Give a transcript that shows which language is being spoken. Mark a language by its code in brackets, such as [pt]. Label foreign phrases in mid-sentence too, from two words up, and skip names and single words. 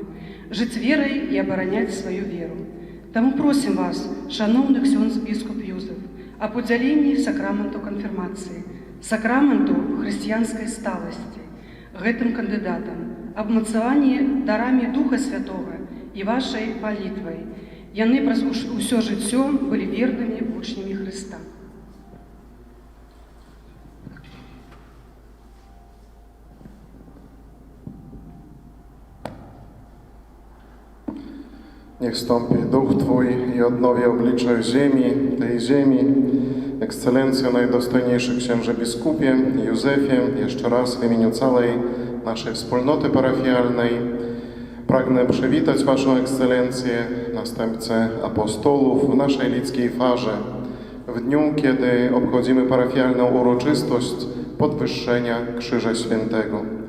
[be] Жыць верай і абараняць сваю веру. Таму просім вас, шановны ксёндз біскуп Юзеф, аб удзяленні сакраменту канфірмацыі, сакраменту хрысціянскай сталасці, гэтым кандыдатам, аб мацаванні дарамі Духа Святога і вашай малітвай. Яны праз усё жыццё былі вернымі вучнямі Хрыста. [pl] Niech stąpi Duch Twój i odnowi oblicze ziemi, tej ziemi. Ekscelencjo, najdostojniejszy księże biskupie Józefie, jeszcze raz w imieniu całej naszej wspólnoty parafialnej pragnę przywitać Waszą Ekscelencję, następcę apostołów w naszej lickiej farze, w dniu, kiedy obchodzimy parafialną uroczystość podwyższenia Krzyża Świętego.